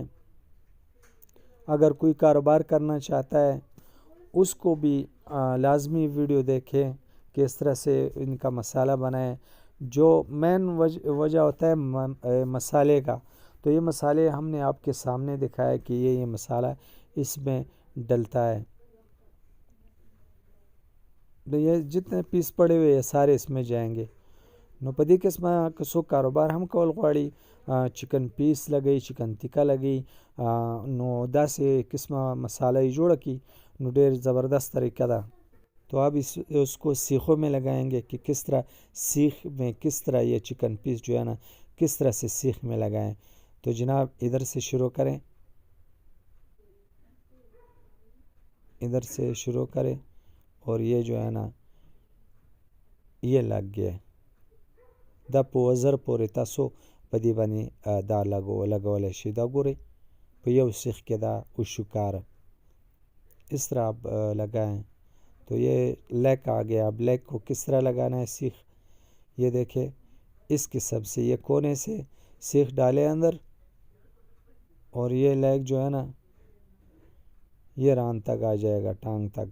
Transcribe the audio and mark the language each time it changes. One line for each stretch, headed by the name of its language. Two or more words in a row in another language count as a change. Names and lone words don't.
Urdu: اگر کوئی کاروبار کرنا چاہتا ہے اس کو بھی لازمی ویڈیو دیکھیں کہ اس طرح سے ان کا مسالہ بنائیں. جو مین وجہ ہوتا ہے مسالے کا, تو یہ مسالے ہم نے آپ کے سامنے دکھایا کہ یہ مسالہ اس میں ڈلتا ہے. یہ جتنے پیس پڑے ہوئے یہ سارے اس میں جائیں گے.
Pashto: نو په دې قسمه که څوک کاروبار هم کول غواړي
English: chicken piece
Pashto: لګي چکن تکا لګي نو داسې قسمه مسالہ یې جوړه کی نو ډېر زبردست طریقہ ده.
Urdu: تو اب اس کو سیخوں میں لگائیں گے کہ کس طرح سیخ میں کس طرح یہ
English: chicken piece
Urdu: جو ہے نا کس طرح سے سیخ میں لگائیں. تو جناب ادھر سے شروع کریں, ادھر سے شروع کریں اور یہ جو ہے نا یہ لگ گیا.
Pashto: دا په وزر پورې تاسو په دې باندې دا لګولی شي. دا ګورئ په یو سیخ کې دا وشو کار.
Urdu: اس طرح آپ لگائیں. تو یہ لیک آ گیا. اب لیک کو کس طرح لگانا ہے سیخ یہ دیکھیں. اس قسم سے یہ کونے سے سیخ ڈالے اندر اور یہ لیک جو ہے نا یہ ران تک آ جائے گا ٹانگ تک.